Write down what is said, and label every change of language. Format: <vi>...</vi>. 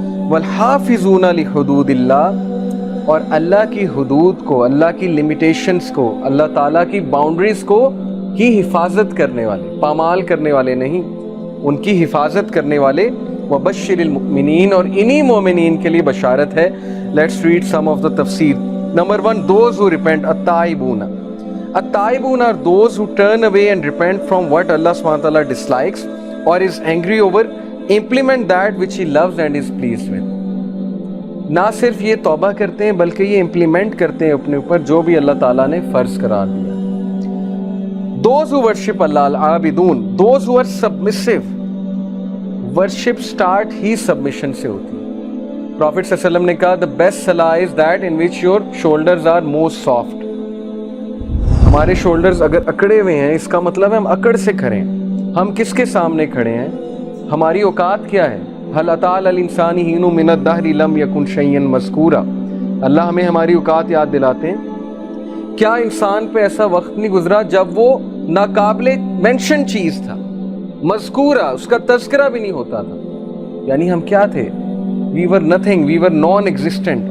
<ar>والحافظون لحدود اللہ،</ar> <ur>اور اللہ کی حدود کو، اللہ کی لمیٹیشنز کو، اللہ تعالیٰ کی باؤنڈریز کو کی حفاظت کرنے والے، پامال کرنے والے نہیں، ان کی حفاظت کرنے والے.</ur> <ar>وبشر المؤمنین،</ar> <ur>اور انہی مومنین کے لیے بشارت ہے.</ur> <en>Let's read some of the تفسیر. Number 1، those who repent. التائبون، التائبون are those who turn away and repent from what Allah subhanahu wa ta'ala dislikes or is angry over, implement that which He loves and is pleased with.</en> <ur>نہ صرف یہ توبہ کرتے ہیں بلکہ یہ implement کرتے ہیں اپنے اوپر جو بھی اللہ تعالیٰ نے فرض قرار دیا.</ur> <en>Those who worship Allah, al-abidun, those who are submissive.</en> <ur>Worship start he submission سے ہوتی ہے.</ur> <en>Prophet صلی اللہ علیہ وسلم</en> <ur>نے کہا</ur> <en>the best salah is that in which your shoulders are most soft.</en> <ur>ہمارے شولڈرز اگر اکڑے ہوئے ہیں، اس کا مطلب ہے ہم اکڑ سے کھڑے ہیں. ہم کس کے سامنے کھڑے ہیں؟ ہماری اوقات کیا ہے؟</ur> <ar>هل اتى على الانسان حين من الدهر لم يكن شيئا مذكورا.</ar> <ur>اللہ ہمیں ہماری اوقات یاد دلاتے ہیں. کیا انسان پہ ایسا وقت نہیں گزرا جب وہ ناقابل مینشن چیز تھا، مذکورہ، اس کا تذکرہ بھی نہیں ہوتا تھا؟ یعنی ہم کیا تھے؟</ur> <en>we were nothing, we were non existent.</en>